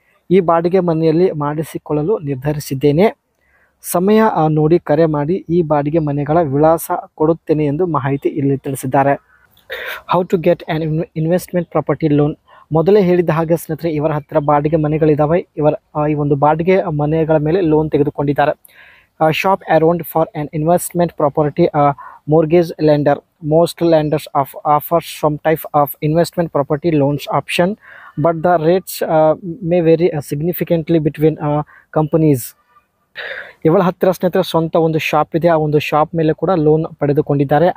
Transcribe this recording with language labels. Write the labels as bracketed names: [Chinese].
[Kannada] ಈ ಬಾಡಿಗೆ ಮನೆಯಲ್ಲಿ ಮಾಡಿಸಿಕೊಳ್ಳಲು ನಿರ್ಧರಿಸಿದ್ದೇನೆ, ಸಮಯ ನೋಡಿ ಕರೆ ಮಾಡಿ, ಈ ಬಾಡಿಗೆ ಮನೆಗಳ ವಿಳಾಸ ಕೊಡುತ್ತೇನೆ ಎಂದು ಮಾಹಿತಿ ಇಲ್ಲಿ ತಿಳಿಸಿದ್ದಾರೆ. [English] How to get an investment property loan. [Kannada] ಮೊದಲೇ ಹೇಳಿದ ಹಾಗೆ ಸ್ನೇಹಿತರೆ ಇವರ ಹತ್ತಿರ ಬಾಡಿಗೆ ಮನೆಗಳಿದ್ದಾವೆ. ಈ ಒಂದು ಬಾಡಿಗೆ ಮನೆಗಳ ಮೇಲೆ ಲೋನ್ ತೆಗೆದುಕೊಂಡಿದ್ದಾರೆ. [English] Shop around for an investment property mortgage lender. Most lenders offer some type of investment property loans option, but the rates may vary significantly between companies. [Kannada] ಇವಳ ಹತ್ತಿರ ಸ್ನೇಹಿತರೆ ಸ್ವಂತ ಒಂದು ಶಾಪ್ ಇದೆ, ಆ ಒಂದು ಶಾಪ್ ಮೇಲೆ ಕೂಡ ಲೋನ್ ಪಡೆದುಕೊಂಡಿದ್ದಾರೆ.